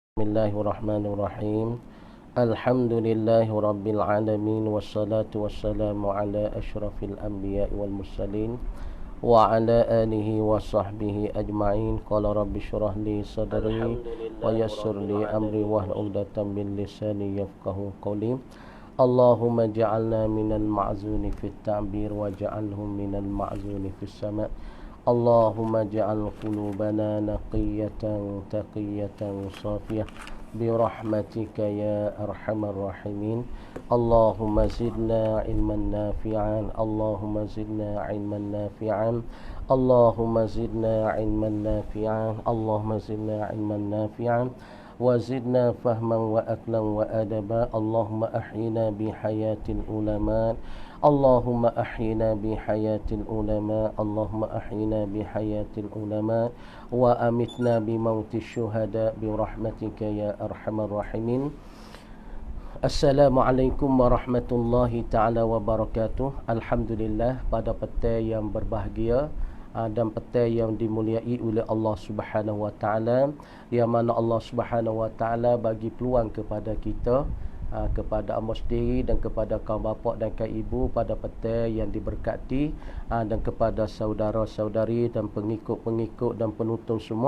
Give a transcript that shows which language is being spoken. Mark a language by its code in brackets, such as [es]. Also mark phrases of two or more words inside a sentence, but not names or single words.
[ar] بسم الله الرحمن الرحيم. الحمد لله رب العالمين والصلاة والسلام على أشرف الأنبياء والمرسلين وعلى آله وصحبه أجمعين. قال رب اشرح لي صدري ويسر لي أمري واحلل عقدة من لساني يفقهوا قولي. اللهم اجعلنا من المأذونين في التعبير واجعلهم من المأذونين في السماع'. اللهم اجعل قلوبنا نقية تقية صافية برحمتك يا أرحم الراحمين. اللهم زدنا علما نافعا. اللهم زدنا علما نافعا. اللهم زدنا علما نافعا. Allahumma zidna ilman nafi'an. اللهم زدنا علما نافعا وزدنا فهما وعقلا وأدبا. اللهم أحينا بحياة العلماء. اللهم أحينا بحياة العلماء. اللهم أحينا بحياة العلماء وأمتنا بموت الشهداء برحمتك يا أرحم الراحمين. السلام عليكم ورحمة الله تعالى وبركاته. Alhamdulillah, [ms] pada petang yang berbahagia dan petang yang dimuliai oleh Allah [ar] Subhanahu wa taala, [ms] yang mana Allah [ar] Subhanahu wa taala [ms] bagi peluang kepada kita, kepada amba sendiri dan kepada kaum bapa dan kaum ibu pada petang yang diberkati, dan kepada saudara-saudari dan pengikut-pengikut dan penonton semua.